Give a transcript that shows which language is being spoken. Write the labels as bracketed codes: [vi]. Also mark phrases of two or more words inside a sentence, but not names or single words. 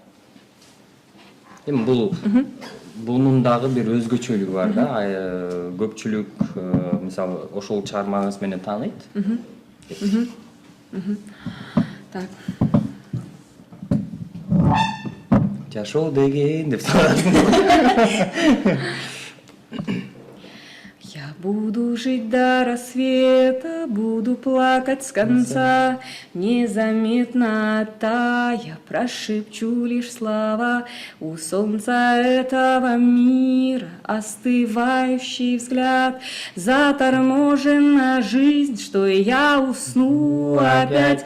[ky] Эми бунун дагы бир өзгөчөлүгү бар да. Көпчүлүк мисалы ошол чыгармаңыз менен тааныйт. Так. Жашоо деген деп сурат. [ru] Я буду жить до рассвета, буду плакать с конца, незаметно тая, прошепчу лишь слова. У солнца этого мира остывающий взгляд, заторможена жизнь, что я усну опять.